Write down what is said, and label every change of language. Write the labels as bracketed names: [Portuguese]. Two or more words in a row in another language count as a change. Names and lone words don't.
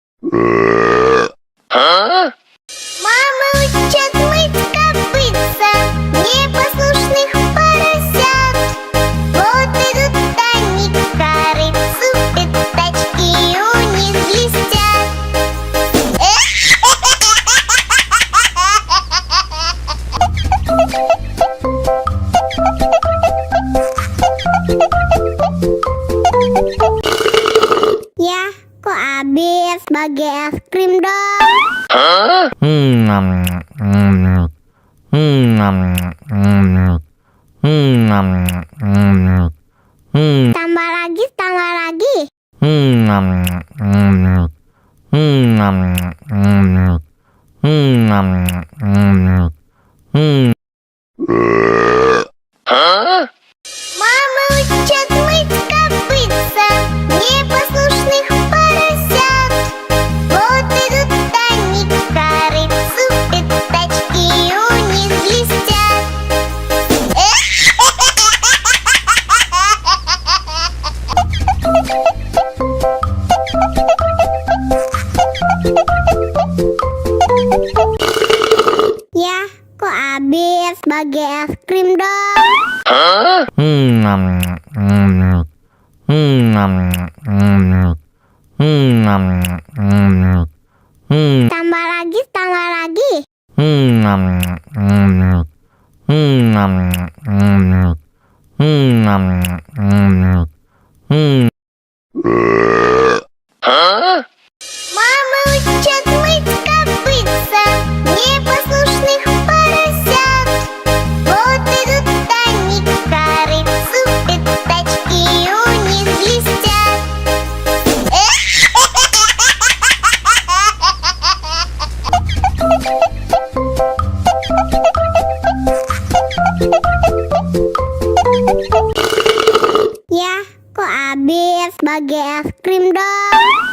[Russian] Мама учат мыть копытца непослушных поросят. Вот идут они к корыцу, пятачки у них блестят. [Indonesian] Ya, kok habis? Bagi es krim dong. Tambah lagi, tambah lagi. [Russian] Мама учат мыть копытца непослушных поросят. Вот идут они к корыцу, пятачки у них блестят. [Indonesian] Ya, kok habis? Bagi es krim dong. Tambah lagi, tambah lagi. [Russian] Мама учат мыть копытца непослушных поросят. Вот идут они к корыцу, пятачки у них блестят. [Indonesian] Ya, kok habis? Bagi es krim dong.